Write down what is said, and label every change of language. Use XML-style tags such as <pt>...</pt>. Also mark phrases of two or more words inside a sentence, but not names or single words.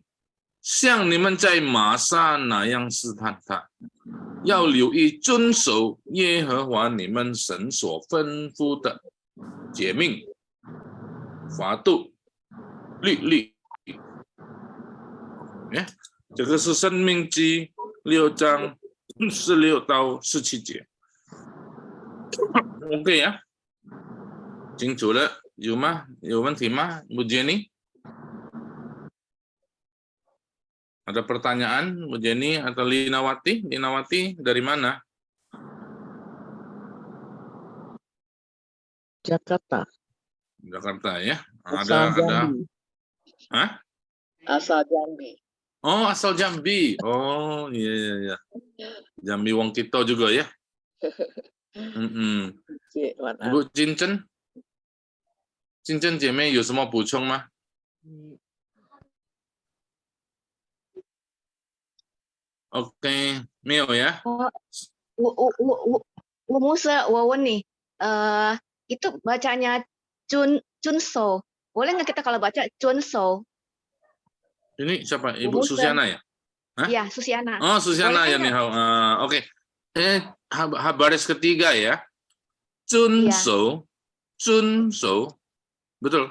<zh>像你们在玛撒那样试探他，要留意遵守耶和华你们神所吩咐的诫命、法度、律例。这个是申命记6章16到17节。OK 呀，清楚了，有吗？有问题吗，Bu Jenny？</zh> <id>Ada pertanyaan, Bu Jenny atau Linawati? Linawati dari mana? Jakarta. Jakarta ya. Asal Jambi. Hah? Asal Jambi. Oh, asal Jambi. Oh, iya. Jambi Wong Kito juga ya. Ibu Cincen?</id> <zh>Cincen 姐妹有什么补充吗？ OK， 没有呀。我Musa，我问你，</zh> <id>itu bacanya Junso, boleh nggak kita kalau baca Junso? Ini siapa? Ibu Susiana ya? Iya, Susiana. Oh, Susiana ya nih. Oke. Baris ketiga ya. Junso, Junso. Betul.</id>